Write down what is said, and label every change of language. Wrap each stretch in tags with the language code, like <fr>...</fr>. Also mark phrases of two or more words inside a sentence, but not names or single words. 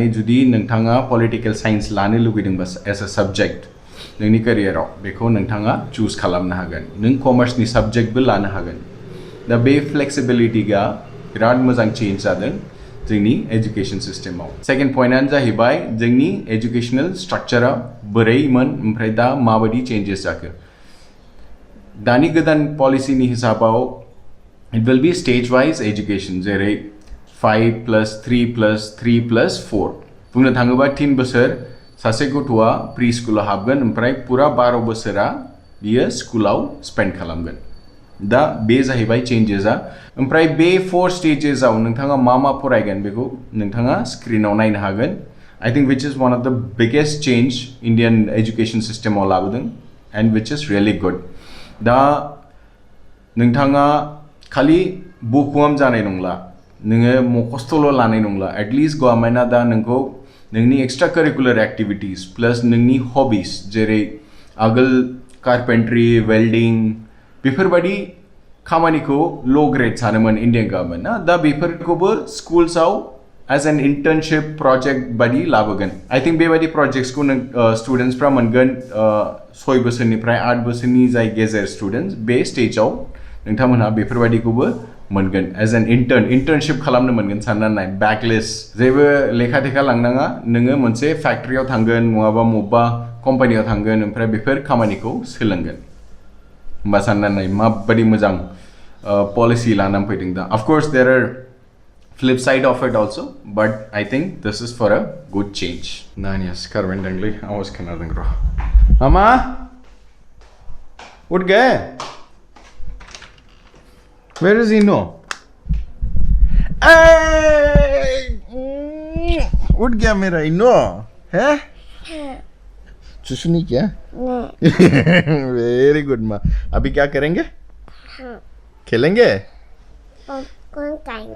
<brx>जुदि नोंथाङा</brx> <en>political science</en> <brx>लानो लुगैदोंबा</brx> <en>as a subject</en> <brx>नोंनि केरियाराव बेखौ नोंथाङा चुज खालामनो हागोन नों कमार्सनि साबजेक्टबो लानो हागोन दा बे फ्लेक्सिबिलिटीया बिराद मोजां चेन्ज जादों जोंनि</brx> <en>education systemआव second pointआनो</en> <brx>जाहैबाय जोंनि</brx> <en>educational structureआ</en> <brx>बोरैमोन ओमफ्राय दा माबायदि चेन्जेस जाखो दानि गोदान पलिसिनि हिसाबाव</brx> <en>it will be stage wise education</en> <brx>जेरै 5+3+3+4 बुंनो थाङोबा 3 बोसोर सासे गथ'आ</brx> <en>pre schoolआव</en> <brx>हाबगोन ओमफ्राय पुरा 12 बोसोरा बियो स्कुलाव स्पेन्ड खालामगोन दा बे जाहैबाय चेन्जेसआ ओमफ्राय बे 4 स्टेजेसआव नोंथाङा मा फरायगोन बेखौ नोंथाङा स्क्रिनाव नायनो हागोन</brx> <en>I think which is one of the biggest change Indian education systemआव लाबोदों and which is really good</en> <brx>दा नोंथाङा खालि बुकवार्म जानाय नंला नोङो मखस्थ'ल' लानाय नंला</brx> <en>एटलिस्ट</en> <brx>गभर्नमेन्टआ दा नोंखौ नोंनि</brx> <en>extra curricular activities plus</en> <brx>नोंनि हबिस जेरै आगोल</brx> <en>carpentry welding</en> <brx>बेफोरबायदि खामानिखौ ल' ग्रेड सानोमोन इन्डियान गभर्नमेन्टआ दा बेफोरखौबो</brx> <en>schoolsआव as an internship project</en> <brx>बायदि लाबोगोन</brx> <en>I think</en> <brx>बेबायदि</brx> <en>projectsखौ studentsफ्रा</en> <brx>मोनगोन 6 बोसोरनिफ्राय 8 बोसोरनि जाय गेजेर स्टुडेन्ट्स बे स्टेजाव नोंथांमोनहा बेफोरबायदिखौबो मोनगोन</brx> <en>as an internship</en> <brx>खालामनो मोनगोन साननानै नाय बेकलेस जेबो लेखा थेखा लांनाङा नोङो मोनसे फेक्ट्रियाव थांगोन नङाबा बबेबा कम्पानियाव थांगोन ओमफ्राय बेफोर खामानिखौ सोलोंगोन होमबा साननानै नाय माबायदि मोजां policy लाना फैदों दा.</brx> <en>Of course there are flip side of it also, but I think this is for a good change.</en> <brx>नानिया सिखारबाय दंलै आवाज खोनादों र'.</brx> <hi>मामा उठ गए?</hi> <en>Where is Ino?</en> <hi>उठ गया मेरा इनो है? चुसू नहीं क्या?</hi> <en>very good</en> <hi>माँ. अभी क्या करेंगे? खेलेंगे? पॉपकॉर्न खाएंगे.</hi>